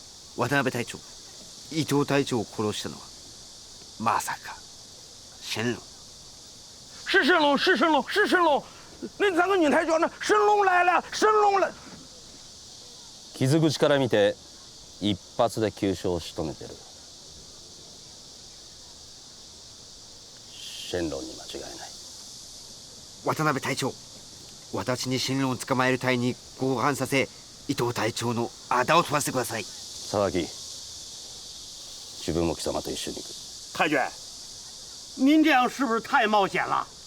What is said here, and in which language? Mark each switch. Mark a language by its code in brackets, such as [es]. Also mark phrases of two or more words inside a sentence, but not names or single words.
[ja] 渡辺隊長、伊藤隊長を殺したのはまさか神龙？ [zh] 是神龙，是神龙，是神龙！那三个女台叫呢？神龙来了，神龙来！ [ja] 傷口から見て一発で急所を仕留めてる。神龍に間違いない。渡辺隊長、私に神龍を捕まえる隊に合反させ、伊藤隊長のあだを取らせてください。沢木、自分も貴様と一緒に行く。 [zh] 太君，您这样是不是太冒险了？